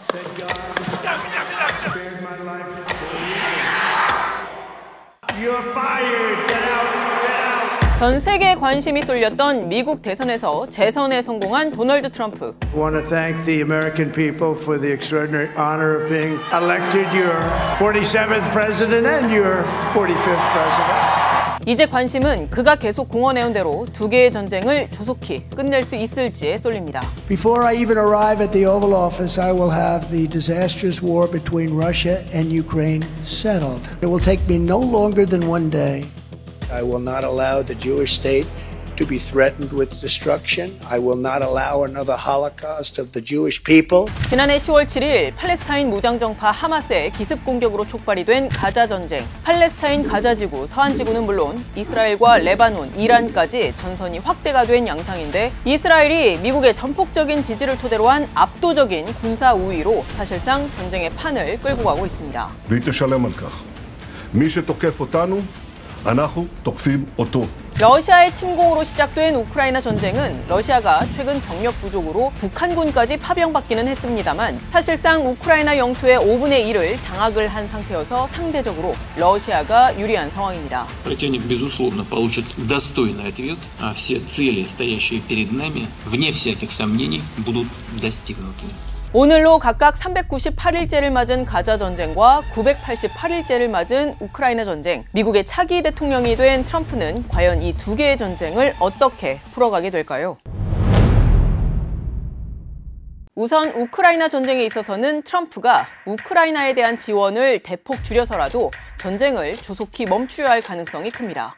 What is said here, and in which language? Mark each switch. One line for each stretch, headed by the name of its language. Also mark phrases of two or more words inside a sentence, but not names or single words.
Korean: 전 세계에 관심이 쏠렸던 미국 대선에서 재선에 성공한 도널드 트럼프.
English: I want to thank the American people for the extraordinary honor of being elected your 47th president and your 45th president.
Korean: 이제 관심은 그가 계속 공언해온 대로 두 개의 전쟁을 조속히 끝낼 수 있을지에 쏠립니다.
English: Before I even arrive at the Oval Office, I will have the disastrous war between Russia and Ukraine settled. It will take me no longer than one day. I will not allow the Jewish state to be threatened with destruction. I will not allow another Holocaust of the Jewish people.
Korean: 지난해 10월 7일 팔레스타인 무장정파 하마스의 기습 공격으로 촉발이 된 가자 전쟁. 팔레스타인 가자지구, 서한지구는 물론 이스라엘과 레바논, 이란까지 전선이 확대가 된 양상인데 이스라엘이 미국의 전폭적인 지지를 토대로 한 압도적인 군사 우위로 사실상 전쟁의 판을 끌고 가고 있습니다. 러시아의 침공으로 시작된 우크라이나 전쟁은 러시아가 최근 병력 부족으로 북한군까지 파병받기는 했습니다만 사실상 우크라이나 영토의 5분의 1을 장악을 한 상태여서 상대적으로 러시아가 유리한 상황입니다.
Russian: Противник, безусловно, получит достойный ответ, а все цели, стоящие перед нами, вне всяких сомнений, будут достигнуты.
Korean: 오늘로 각각 398일째를 맞은 가자 전쟁과 988일째를 맞은 우크라이나 전쟁. 미국의 차기 대통령이 된 트럼프는 과연 이 두 개의 전쟁을 어떻게 풀어가게 될까요? 우선 우크라이나 전쟁에 있어서는 트럼프가 우크라이나에 대한 지원을 대폭 줄여서라도 전쟁을 조속히 멈추어야 할 가능성이 큽니다.